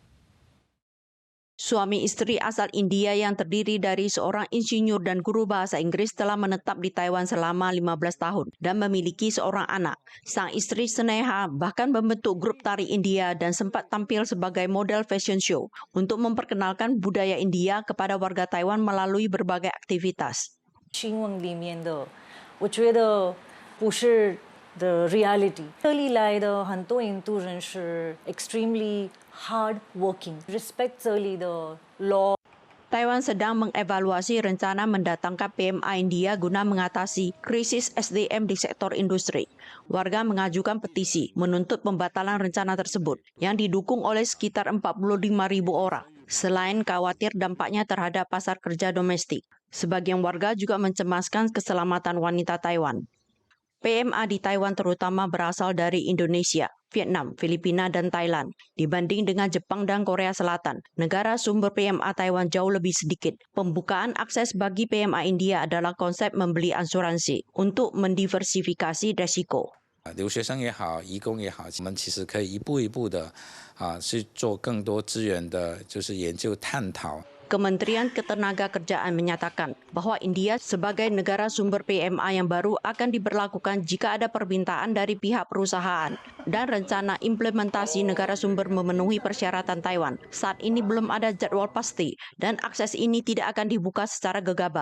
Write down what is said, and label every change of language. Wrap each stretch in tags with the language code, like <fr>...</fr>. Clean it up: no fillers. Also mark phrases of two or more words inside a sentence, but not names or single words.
<id>Suami istri asal India yang terdiri dari seorang insinyur dan guru bahasa Inggris telah menetap di Taiwan selama 15 tahun dan memiliki seorang anak. Sang istri Sneha bahkan membentuk grup tari India dan sempat tampil sebagai model fashion show untuk memperkenalkan budaya India kepada warga Taiwan melalui berbagai aktivitas.</id> <zh>的 reality， 这里来的很多印度人是</zh> <en>extremely hard working，</en> <zh>respect 这里的 law。</zh> <id>Taiwan sedang mengevaluasi rencana mendatangkan PMA India guna mengatasi krisis SDM di sektor industri. Warga mengajukan petisi menuntut pembatalan rencana tersebut yang didukung oleh sekitar 45.000 orang. Selain khawatir dampaknya terhadap pasar kerja domestik, sebagian warga juga mencemaskan keselamatan wanita Taiwan. PMA di Taiwan terutama berasal dari Indonesia, Vietnam, Filipina, dan Thailand. Dibanding dengan Jepang dan Korea Selatan, negara sumber PMA Taiwan jauh lebih sedikit. Pembukaan akses bagi PMA India adalah konsep membeli asuransi untuk mendiversifikasi resiko.</id> <zh>留学生也好，移工也好，我们其实可以一步一步的去做更多资源的，就是研究探讨。</zh> <id>Kementerian Ketenagakerjaan menyatakan bahwa India sebagai negara sumber PMA yang baru akan diberlakukan jika ada permintaan dari pihak perusahaan dan rencana implementasi negara sumber memenuhi persyaratan Taiwan. Saat ini belum ada jadwal pasti dan akses ini tidak akan dibuka secara gegabah.</id>